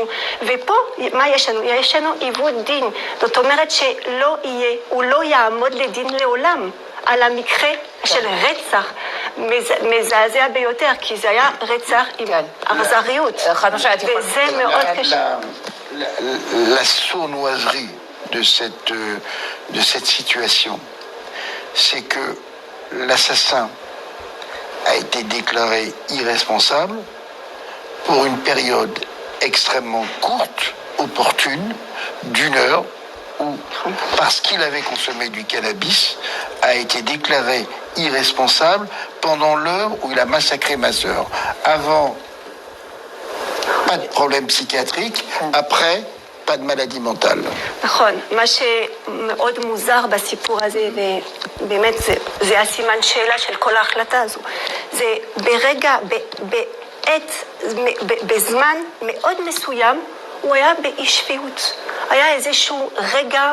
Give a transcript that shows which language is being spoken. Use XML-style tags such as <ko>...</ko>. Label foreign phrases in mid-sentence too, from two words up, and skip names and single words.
<he>ופה, מה יש לנו? יש לנו עיוות דין. זאת אומרת שלא יהיה, הוא לא יעמוד לדין לעולם על המקרה של רצח. מזעזע ביותר, כי זה היה רצח עם אכזריות. וזה מאוד קשה.</he> <fr>La sournoiserie de cette situation, c'est que l'assassin a été déclaré irresponsable pour une période extrêmement courte, opportune, d'1 heure, où, parce qu'il avait consommé du cannabis, a été déclaré irresponsable pendant l'heure où il a massacré ma sœur. Avant, pas de problème psychiatrique, après, pas de maladie mentale.</fr> <he>נכון, מה שמאוד מוזר בסיפור הזה, ובאמת זה הסימן שאלה של כל ההחלטה הזו, זה בזמן מאוד מסוים, הוא היה באי שפיות. היה איזשהו רגע...</he>